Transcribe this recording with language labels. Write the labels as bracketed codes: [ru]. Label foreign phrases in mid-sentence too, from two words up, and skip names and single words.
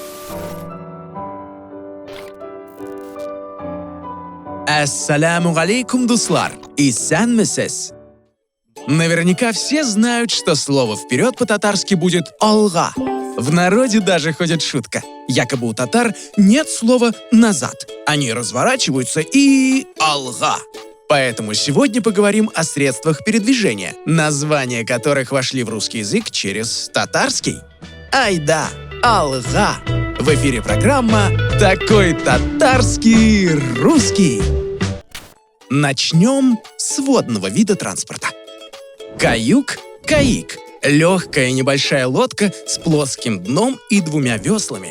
[ar] السلام عليكم, [tt] дуслар! Исәнмесез? [ru] Наверняка все знают, что слово «вперед» по-татарски будет «алга». В народе даже ходит шутка. Якобы у татар нет слова «назад». Они разворачиваются и «алга». Поэтому сегодня поговорим о средствах передвижения, названия которых вошли в русский язык через татарский. [tt] Ай да, алга! [ru] В эфире программа «Такой татарский русский». Начнем с водного вида транспорта. Каюк, каик – легкая небольшая лодка с плоским дном и двумя веслами.